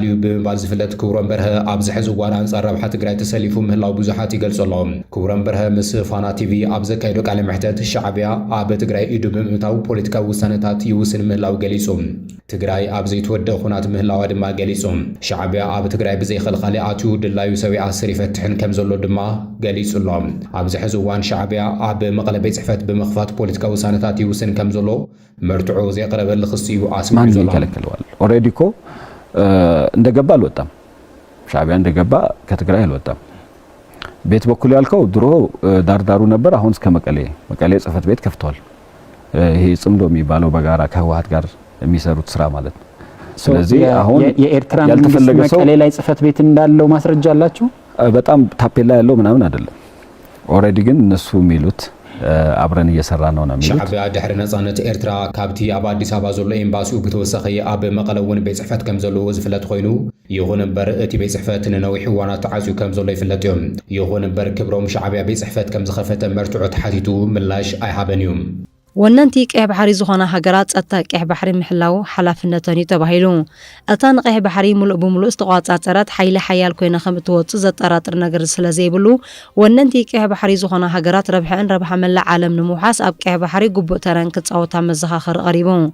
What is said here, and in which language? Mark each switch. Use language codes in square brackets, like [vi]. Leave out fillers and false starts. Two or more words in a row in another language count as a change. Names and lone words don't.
[ti] እዩ ብምባል ዝፍለጥ ክብሮም በርሀ ኣብ ዝሕዚ እዋን አንጻር ረብሓ ትግራይ ተሰሊፉ ምህላው ብዙሓት ይገልጹ ኣለዎም ክብሮም በርሀ ምስ ፋና ቲቪ ኣብ ዘካየዶ ቃለ መሕተት ሻዕብያ ኣብ ትግራይ ኢዱ ብምእታው ፖለቲካዊ ውሳነታት ይውስን ምህላው ገሊጹ ትግራይ ኣብ ዘይተወደእ ኩናት ምህላዋ ድማ ገሊጹ ሻዕብያ ኣብ ትግራይ ብዘይኸልኻሊ ኣትዩ ድላዩ ሰብዓ ስር ይፈትሕን ከም ዘሎ ድማ ገሊጹ ኣሎ ኣብ ዝሕዚ እዋን ሻዕብያ ኣብ መቐለ ቤት ጽሕፈት ብምኽፋት ፖለቲካዊ ውሳነታት ይውስን ከም ዘሎ መርትዑ ዘቅረበል ክስ እዩ አስማኝ ዘሎ [am] ይከለክለዋል ኦሬዲ እኮ እንደገባ አልወጣም ሻዕቢያ እንደገባ ከትግራይ አልወጣም ቤት በኩል ያልከው ድሮ ዳርዳሩ ነበር አሁን እስከ መቀሌ ጽሕፈት ቤት ከፍቷል ይሄ ጽምዶ የሚባለው በጋራ ከህወሓት ጋር የሚሰሩት ስራ ማለት ነው ስለዚህ አሁን የኤርትራ መንግስት መቀሌ ላይ ጽሕፈት ቤት እንዳለው ማስረጃ አላችሁ በጣም ታፔላ ያለው ምናምን አይደለም ኦሬዲ ግን እነሱ የሚሉት አብረን እየሰራ ነው ነው የሚሉት [ti] ሻዕብያ ድሕሪ ነጻነት ኤርትራ ካብቲ ኣብ አዲስ አበባ ዘሎ ኤምባሲው ብተወሰኺ ኣብ መቐለ እውን ቤት ጽሕፈት ከም ዘሎ ዝፍለጥ ኮይኑ ይኹን እምበር እቲ ቤት ጽሕፈት ንነዊሕ እዋናት ተዓፅዩ ከም ዘሎ ይፍለጥ እዩ ይኹን እምበር ክብሮም ሻዕብያ ቤት ጽሕፈት ከም ዝኸፈተ መርትዑ ተሓቲቱ ምላሽ ኣይሃበን እዩ ወነንቲ ቀይ ባሕሪ ዝኾነ ሃገራት ጸጥታ ቀይ ባሕሪ ምሕላው ሓላፍነተን ተባሂሉ እታ ንቀይ ባሕሪ ሙሉእ ብሙሉእ ዝተቆጻጸረት ሓይሊ ሓያል ኮይና ከም እትወጽእ ዘጠራጥር ነገር ስለዘይብሉ ወነንቲ ቀይ ባሕሪ ዝኾነ ሃገራት ረብሓ መላእ ዓለም ንምውሓስ ኣብ ቀይ ባሕሪ ግቡእ ተረን ክጻወታ መዘኻኸሪ ቀሪቡ